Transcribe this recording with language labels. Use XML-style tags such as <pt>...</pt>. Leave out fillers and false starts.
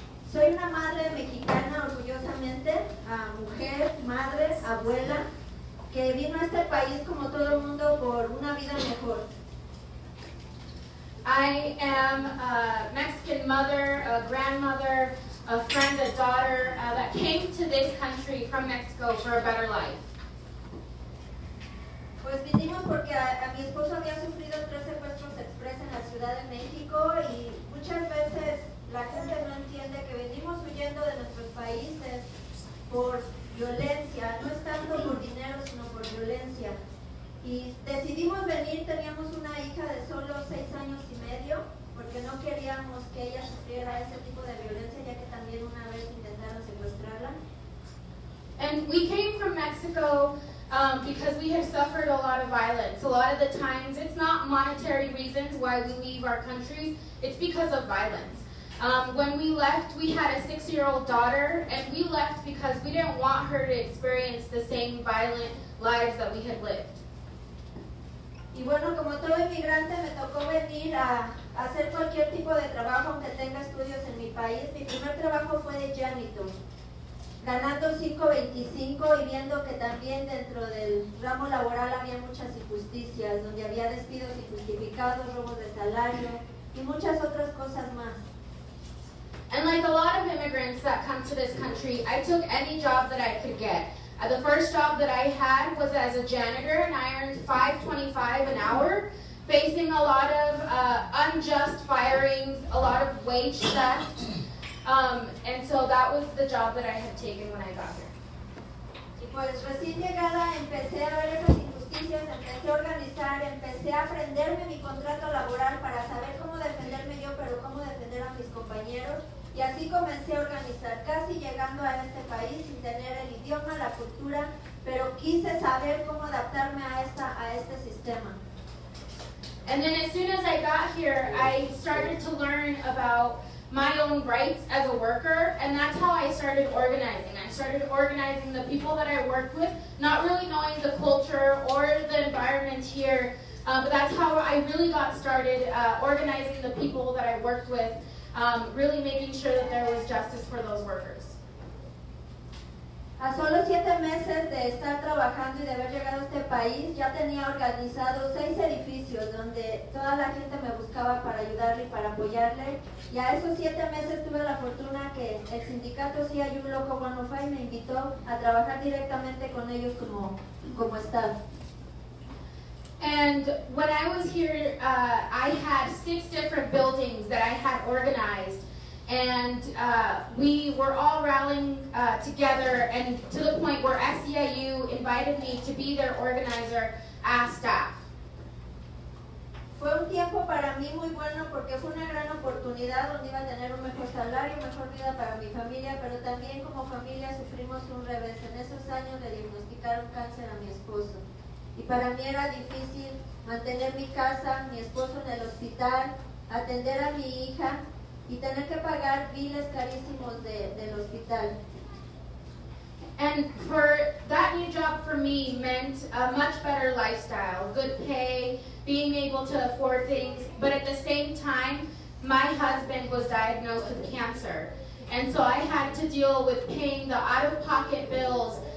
<es>Soy una madre mexicana, orgullosamente, mujer, madre, abuela, que vino a este país como todo el mundo por una vida mejor.</es> <en>I am a Mexican mother, a grandmother, a friend, a daughter that came to this country from Mexico for a better life.</en> <es>Pues vinimos porque a mi esposo había sufrido 3 secuestros express en la Ciudad de México y muchas veces la gente no entiende que venimos huyendo de nuestros países por violencia, no es tanto por dinero sino por violencia. Y decidimos venir, teníamos una hija de solo 6 años y medio porque no queríamos que ella sufriera ese tipo de violencia, ya que también una vez intentaron secuestrarla.</es> <en>And we came from Mexico because we have suffered a lot of violence. A lot of the times it's not monetary reasons why we leave our countries, it's because of violence. When we left, we had a 6-year-old daughter, and we left because we didn't want her to experience the same violent lives that we had lived.</en> <es>Y bueno, como todo inmigrante me tocó venir a hacer cualquier tipo de trabajo aunque tenga estudios en mi país. Mi primer trabajo fue de janitor, ganando $5.25 y viendo que también dentro del ramo laboral había muchas injusticias, donde había despidos injustificados, robos de salario y muchas otras cosas más.</es> <en>And like a lot of immigrants that come to this country, I took any job that I could get. The first job that I had was as a janitor, and I earned $5.25 an hour, facing a lot of unjust firings, a lot of wage theft, and so that was the job that I had taken when I got here.</en> <es>Y pues recién llegada empecé a ver esas injusticias, empecé a organizar, empecé a aprenderme mi contrato laboral para saber cómo defenderme yo, pero cómo defender a mis compañeros. Y así comencé a organizar, casi llegando a este país sin tener el idioma, la cultura, pero quise saber cómo adaptarme a este sistema.</es> <en>And then as soon as I got here, I started to learn about my own rights as a worker, and that's how I started organizing. I started organizing the people that I worked with, not really knowing the culture or the environment here, but that's how I really got started organizing the people that I worked with. Really making sure that there was justice for those workers.</en> <es>A solo 7 meses de estar trabajando y de haber llegado a este país, ya tenía organizado 6 edificios donde toda la gente me buscaba para ayudarle y para apoyarle. Y a esos 7 meses tuve la fortuna que el sindicato CIU Loco 105 me invitó a trabajar directamente con ellos como staff.</es> <en>And when I was here, I had 6 different buildings that I had organized, and we were all rallying together, and to the point where SEIU invited me to be their organizer as staff.</en> <es>Fue un tiempo para mí muy bueno porque fue una gran oportunidad donde iba a tener un mejor salario, mejor vida para mi familia, pero también como familia sufrimos un revés. En esos años le diagnosticaron cáncer a mi esposo. Y para mí era difícil mantener mi casa, mi esposo en el hospital, atender a mi hija y tener que pagar biles carísimos del hospital.</es> <en>And for that new job for me meant a much better lifestyle, good pay, being able to afford things, but at the same time, my husband was diagnosed with cancer. And so I had to deal with paying the out-of-pocket bills.</en>